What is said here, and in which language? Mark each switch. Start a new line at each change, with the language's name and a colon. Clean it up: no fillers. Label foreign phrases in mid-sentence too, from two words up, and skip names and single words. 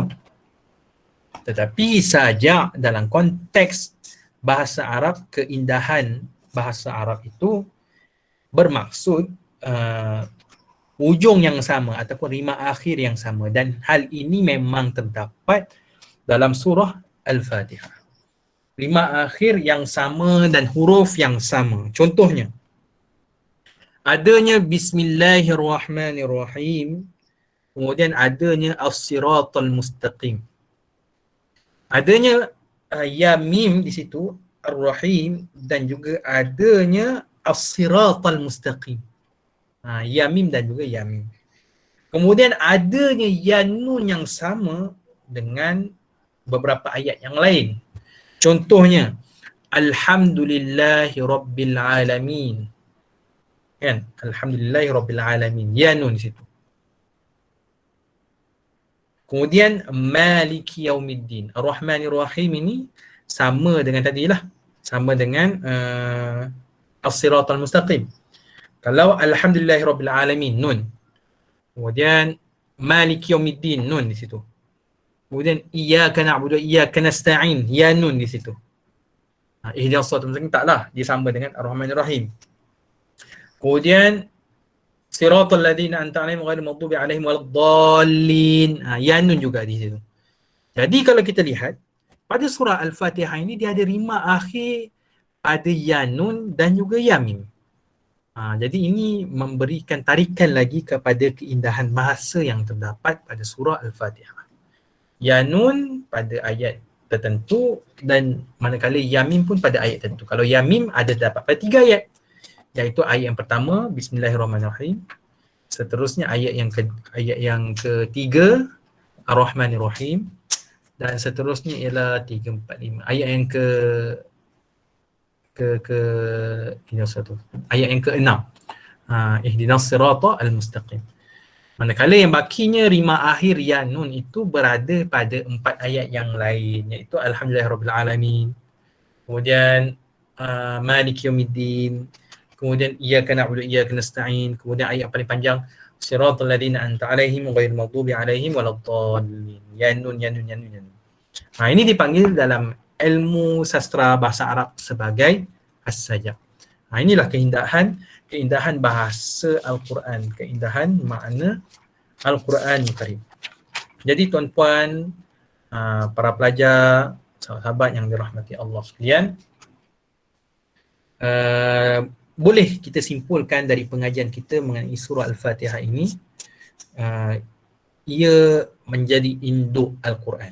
Malay: Tetapi sajak dalam konteks bahasa Arab, keindahan bahasa Arab itu bermaksud ujung yang sama ataupun rima akhir yang sama, dan hal ini memang terdapat dalam surah Al-Fatihah. Rima akhir yang sama dan huruf yang sama. Contohnya, adanya
Arabic: بسم الله الرحمن الرحيم,
Malay: kemudian adanya
Arabic: الصراط المستقيم.
Malay: Adanya ya mim di situ, Ar-Rahim, dan juga adanya
Arabic: الصراط المستقيم.
Malay: Ya mim dan juga ya mim. Kemudian adanya ya nun yang sama dengan beberapa ayat yang lain. Contohnya,
Arabic: الحمد لله رب العالمين.
Malay: Kan?
Arabic: الحمد لله رب العالمين.
Malay: Ya nun di situ. Kemudian
Arabic: مالك يوم الدين. الرحمن الرحيم
Malay: ini sama dengan tadilah. Sama dengan
Arabic: الصراط المستقيم.
Malay: Kalau
Arabic: الحمد لله رب العالمين,
Malay: nun. Kemudian
Arabic: مالك يوم الدين,
Malay: nun di situ.
Arabic: Kemudian إياك نعبد وإياك نستعين,
Malay: ya nun di situ.
Arabic: اهدنا الصراط المستقيم
Malay: taklah, dia sama dengan
Arabic: الرحمن الرحيم. Kemudian صراط الذين أنعمت عليهم غير المغضوب عليهم ولا الضالين.
Malay: Ya nun juga di situ. Jadi kalau kita lihat pada surah Al-Fatihah ini dia ada rima akhir pada ya nun dan juga ya mim. Jadi ini memberikan tarikan lagi kepada keindahan bahasa yang terdapat pada surah Al-Fatihah. Ya nun pada ayat tertentu dan manakala ya mim pun pada ayat tertentu. Kalau ya mim ada dapat pada 3 ayat. Iaitu ayat yang pertama
Arabic: بسم الله الرحمن الرحيم.
Malay: Seterusnya ayat yang ketiga
Arabic: الرحمن الرحيم,
Malay: dan seterusnya ialah 3, 4, 5. Ayat yang ini satu. Ayat yang ke-6.
Arabic: اهدنا الصراط المستقيم.
Malay: Manakala yang bakinya rima akhir ya nun itu berada pada 4 ayat yang lain, iaitu
Arabic: الحمد لله رب العالمين. Kemudian مالك يوم الدين. Kemudian إياك نعبد وإياك نستعين.
Malay: Kemudian ayat paling panjang
Arabic: صراط الذين أنعمت عليهم غير المغضوب عليهم ولا الضالين.
Malay: Ya nun. Ini dipanggil dalam ilmu sastra bahasa Arab sebagai as-sajak. Inilah keindahan bahasa Al-Quran, keindahan makna Al-Quran Karim. Jadi tuan-puan, para pelajar, sahabat yang dirahmati Allah sekalian, boleh kita simpulkan dari pengajian kita mengenai surah Al-Fatihah ini, ia menjadi induk Al-Quran.